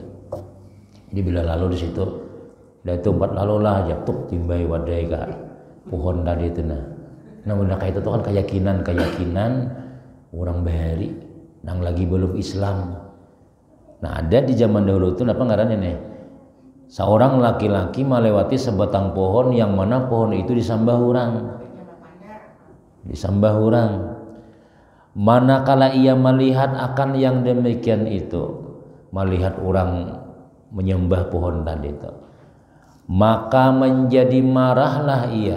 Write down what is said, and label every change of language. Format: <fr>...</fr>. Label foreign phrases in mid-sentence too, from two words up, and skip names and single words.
<bjn>Jadi bila lalu di situ, dah itu empat lalu lah aja tuh timbai wadai ke pohon tadi itu nah. Nah benda kayak itu kan keyakinan orang bahari, nang lagi belum Islam. Nah ada di zaman dahulu itu apa ngarannya nih?</bjn> <id>Seorang laki-laki melewati sebatang pohon yang mana pohon itu disembah orang. Manakala ia melihat akan yang demikian itu, melihat orang menyembah pohon tadi itu, maka menjadi marahlah ia.</id>